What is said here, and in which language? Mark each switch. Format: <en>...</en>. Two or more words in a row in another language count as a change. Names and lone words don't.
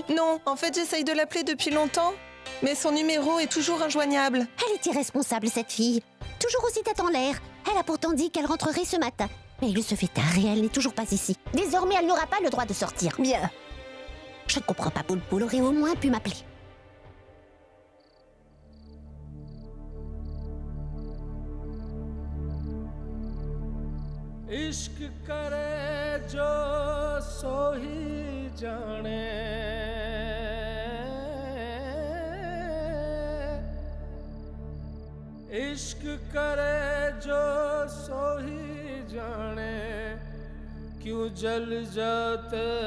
<fr>Non, en fait, j'essaye de l'appeler depuis longtemps, mais son numéro est toujours injoignable. Elle est irresponsable, cette fille. Toujours aussi tête en l'air. Elle a pourtant dit qu'elle rentrerait ce matin. Mais il se fait tard et elle n'est toujours pas ici. Désormais, elle n'aura pas le droit de sortir. Bien. Je ne comprends pas, Boulboul aurait au moins pu m'appeler.</fr> <hi>इश्क करे जो सो ही जाने इश्क करे जो सो ही जाने क्यों जल जाते</hi>